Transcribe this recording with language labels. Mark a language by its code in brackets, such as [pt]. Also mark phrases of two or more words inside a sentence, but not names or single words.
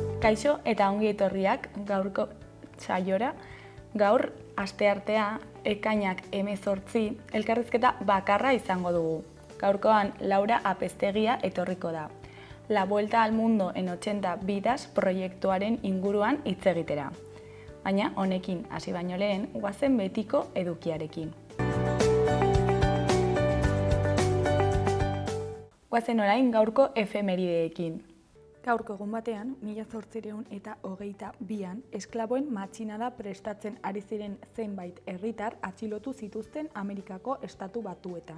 [eu] Kaixo eta ongi etorriak gaurko saiora. Gaur asteartea ekainak 18 elkarrizketa bakarra izango dugu. Gaurkoan Laura Apeztegia etorriko da. La Vuelta al Mundo en 80 vidas proiektuaren inguruan hitz egitera. Baina honekin hasi baino lehen, goazen betiko edukiarekin. Goazen orain gaurko efemerideekin. Gaurko egun batean, 1822an, esklaboen matxinada prestatzen ari ziren zenbait herritar atxilotu zituzten Amerikako Estatu Batuetan.